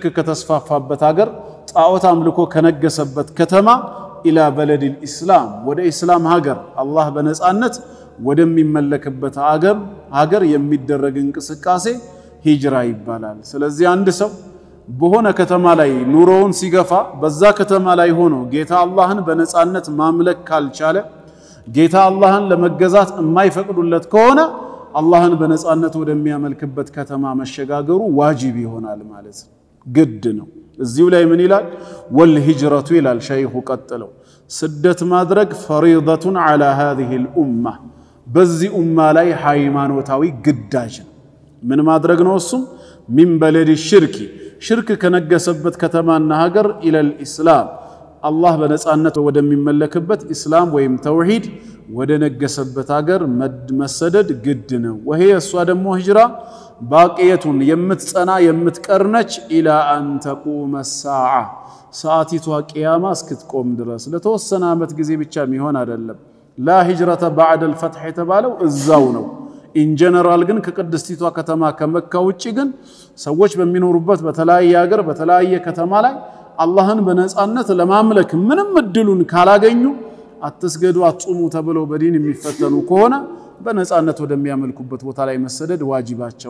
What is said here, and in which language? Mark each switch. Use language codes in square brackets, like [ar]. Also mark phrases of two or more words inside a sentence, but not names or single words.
[am] ከተስፋፋበት ሀገር ጣዖት አምልኮ ከነገሰበት ከተማ [ar] إلى بلد الإسلام [am] ወደ ኢስላም ሀገር አላህ በነጻነት ወደሚመለክበት ሀገር የሚደረግ እንቅስቃሴ ሂጅራ ይባላል ስለዚህ አንድ ሰው በሆነ ከተማ ላይ ኑሮውን ሲገፋ በዛ ከተማ ላይ ሆኖ ጌታ አላህን በነጻነት ማምለክ ካልቻለ ጌታ አላህን ለመገዛት የማይፈቅዱለት ከሆነ አላህን በነጻነት ወደሚያመልክበት ከተማ መሸጋገሩ ዋጅብ ይሆናል ማለት ግድ ነው እዚሁ ላይ ምን ይላል ወልሂጅረቱ ይላል ሸይኹ ቀጥለው ስደት ማድረግ [ar] فريضة على هذه الامه [am] በዚህ ኡማ ላይ ሃይማኖታዊ ግዳጅ ምን ማድረግ ነው እሱም [ar] من بلد شرك [am] ከነገሰበት ከተማና ሀገር [ar] إلى الإسلام [am] አላህ በነጻነት ወደሚመለክበት ኢስላም ወይም ተውሂድ ወደ ነገሰበት ሀገር መሰደድ ግድ ነው ወሄ እሷ ደግሞ [ar] هجرة باقية [am] የምትጸና የምትቀርነች [ar] إلى أن تقوم الساعه [am] ሰዓቲቷ ቂያማ እስክትቆም ድረስ ለተወሰነ አመት ጊዜ ብቻ የሚሆን አይደለም [ar] لا هجرة بعد [am] الفتح የተባለው እዛው ነው [en] in general [am] ግን ከቅድስቲቷ ከተማ ከመካ ውጪ ግን ሰዎች በሚኖሩበት በተለያየ ሀገር በተለያየ ከተማ ላይ አላህን በነጻነት ለማምለክ ምንም እድሉን ካላገኙ አትስገዱ አትጾሙ ተብለው በዲን የሚፈተኑ ከሆነ በነጻነት ወደሚያመልኩበት ቦታ ላይ መሰደድ ዋጅባቸው